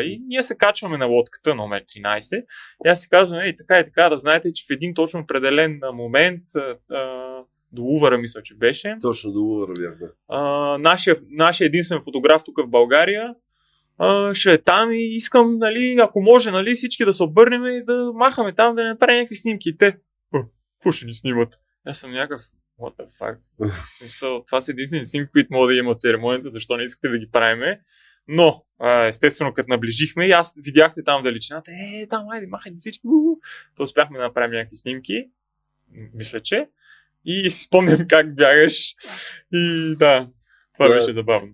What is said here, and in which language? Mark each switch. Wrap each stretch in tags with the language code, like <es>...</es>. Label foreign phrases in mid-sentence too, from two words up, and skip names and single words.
<bg>И ние се качваме на лодката номер 13 и аз си казвам, така и така, да знаете, че в един точно определен момент до Увъра, мисля, че беше. Точно до Увъра бях, да. Нашия единствен фотограф тук в България ще е там и искам, ако може, всички да се обърнем и да махаме там, да не направим някакви снимки. И те, какво ще ни снимат? Аз съм някакъв,</bg> <en>what the fuck?</en> <bg>Това са единствени снимки, които могат да има от церемонията, защо не искате да ги правиме. Но, естествено, като наближихме и аз видяхте там величината, там, айде, махайте всички, то успяхме да направим някакви снимки, мисля, че. И си спомням как бягаш и да, това беше забавно.</bg>